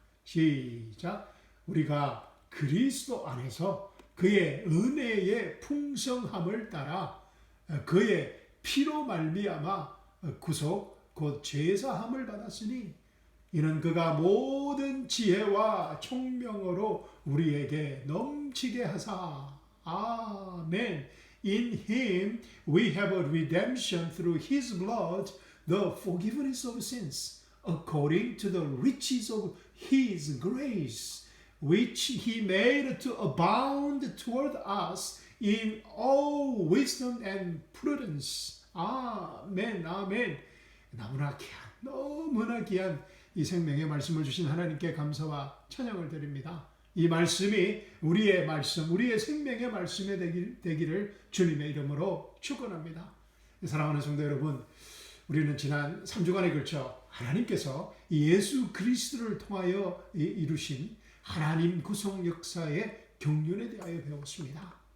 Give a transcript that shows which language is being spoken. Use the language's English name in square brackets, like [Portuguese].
[Korean] 시작. 우리가 그리스도 안에서 그의 은혜의 풍성함을 따라 그의 피로 말미암아 구속 곧 제사함을 받았으니 이는 그가 모든 지혜와 총명으로 우리에게 넘치게 하사. 아멘. [English] In him we have a redemption through his blood, the forgiveness of sins, according to the riches of his grace, which he made to abound toward us in all wisdom and prudence. [Korean] 아멘, 아멘. 너무나 귀한 이 생명의 말씀을 주신 하나님께 감사와 찬양을 드립니다. 이 말씀이 우리의 말씀, 우리의 생명의 말씀이 되기를 주님의 이름으로 축원합니다. 사랑하는 성도 여러분, 우리는 지난 3주간에 걸쳐 하나님께서 예수 그리스도를 통하여 이루신 하나님 구속 역사의 경륜에 대하여 배웠습니다.